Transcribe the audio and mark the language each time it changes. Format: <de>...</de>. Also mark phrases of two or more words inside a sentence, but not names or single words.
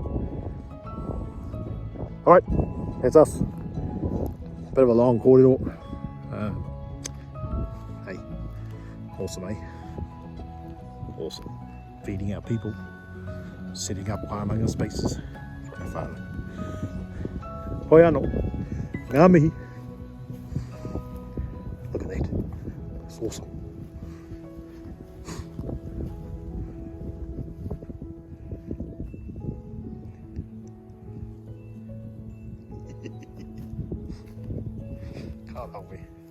<en>Alright, that's us. Bit of a long corridor. Hey, awesome, eh? Awesome. Feeding our people, setting up wānanga spaces for our whānau.</en> <mi>Hoi anō. Ngā mihi.</mi> <en>Look at that. It's awesome. Can't help me.</en>